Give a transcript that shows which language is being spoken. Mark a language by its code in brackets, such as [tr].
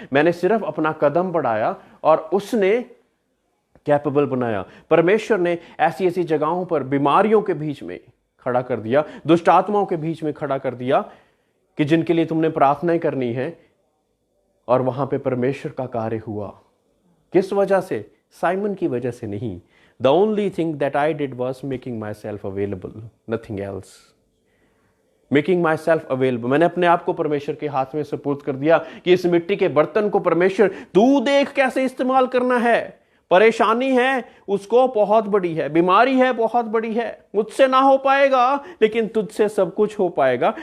[hi] मैंने सिर्फ अपना कदम बढ़ाया और उसने कैपेबल बनाया। परमेश्वर ने ऐसी ऐसी जगहों पर बीमारियों के बीच में खड़ा कर दिया, दुष्ट आत्माओं के बीच में खड़ा कर दिया, कि जिनके लिए तुमने प्रार्थनाएं करनी है, और वहां पे परमेश्वर का कार्य हुआ। किस वजह से? साइमन की वजह से नहीं। [en] The only thing that I did was making myself available, nothing else. Making myself available. [hi] मैंने अपने आप को परमेश्वर के हाथ में सुपुर्द कर दिया कि इस मिट्टी के बर्तन को परमेश्वर तू देख कैसे इस्तेमाल करना है। परेशानी है उसको बहुत बड़ी है, बीमारी है बहुत बड़ी है, मुझसे ना हो पाएगा लेकिन तुझसे सब कुछ हो पाएगा।